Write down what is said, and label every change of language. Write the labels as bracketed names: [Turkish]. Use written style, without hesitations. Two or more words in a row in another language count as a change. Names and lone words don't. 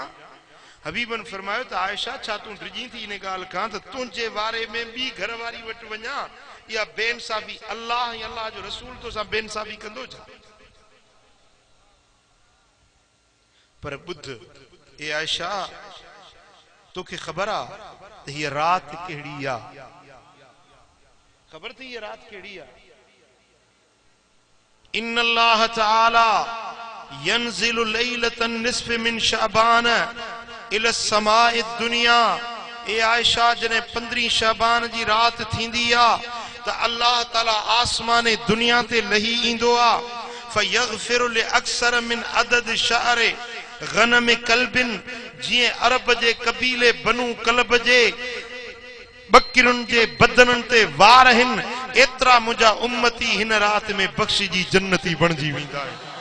[Sindhi] हबीबन फरमायो त आयशा छा तूं डिॼी थी इन ॻाल्हि खां त तुंहिंजे वारे में ॿी घरवारी वटि वञा, इहा बेइंसाफ़ी अल्लाह ऐं अल्लाह जो रसूल तोसां बेइंसाफ़ी कंदो छा? पर ॿुध ए आयशा, तोखे ख़बर आहे त हीअ राति कहिड़ी आहे? ख़बर थी हीअ राति कहिड़ी आहे? [Arabic] إن الله تعالى ينزل ليلة النصف من شعبان إلى سماء الدنيا. [Sindhi] ए आयशा जने 15 शाबान जी रात थींदी आ त अल्लाह ताला आसमाने दुनिया ते लही ईंदो आ। [Arabic] فيغفر لأكثر من عدد شعر غنم كلب, [Sindhi] जीअं अरब जे कबीले बनु कल्ब जे बकरियुनि जे बदननि ते वार आहिनि, एतिरा मुंहिंजा उम्मती हिन राति में बख़्शिजी जन्नती बणिजी वेंदा आहिनि।